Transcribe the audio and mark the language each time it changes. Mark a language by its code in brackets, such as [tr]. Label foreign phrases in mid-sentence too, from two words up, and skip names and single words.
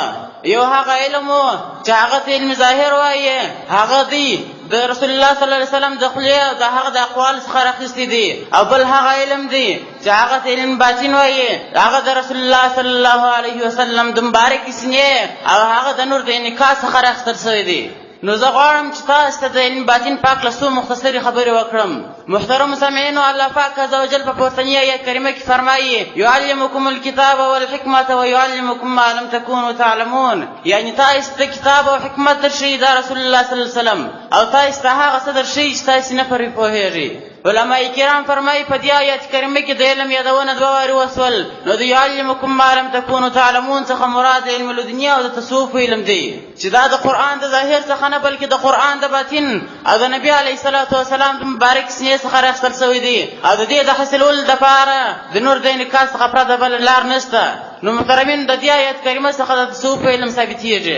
[ps] یو هغه علم وو چې هغه ته علم ظاهر وایي، هغه دی د رسول الله [ar] صلی الله علیه وسلم [ps] د خولې او د هغه د اقوال څخه راخیستی دی، او بل هغه علم دی چې هغه ته علم باطن وایي، هغه د رسول الله [ar] صلی الله علیه وسلم [ps] د مبارک سینې او هغه د نور د انعکاس څخه راخیستل شوی دی. نو زه غواړم چې تاسو ته د علم باطن پاک له څو مختصرې خبرې وکړم. محترم مسامعینو، الله پاک عزوجل په پورتنۍ آیت کریمه کې فرمایي: [ar] یعلمکم الکتاب والحکمة ویعلمکم ما لم تکونوا تعلمون. [ps] یعنی تاسو ته کتاب او حکمت درشي د رسول الله [ar] صلی الله علیه وسلم، [ps] او تاسو ته هغه څه درشي چې تاسو نه پرې پوهیږئ. علماء کرام فرمایي په دې آیت کریمه کې د علم یادونه دوه وارې وسول. نو د [ar] یعلمکم ما لم تکونوا تعلمون [ps] څخه مراد علم الدنیا او د تصوف علم دی، چې دا د قرآن د ظاهر څخه نه بلکې د قرآن د باطن او د نبي [ar] علیه الصلاة والسلام [ps] د مبارک سینې څخه راخیستل شوی دی، او د دې د حاصلولو دپاره د نور د انعکاس څخه پرته بله لار نشته. نو محترمین، د دې آیت کریمه څخه د تصوف علم ثابتېږي.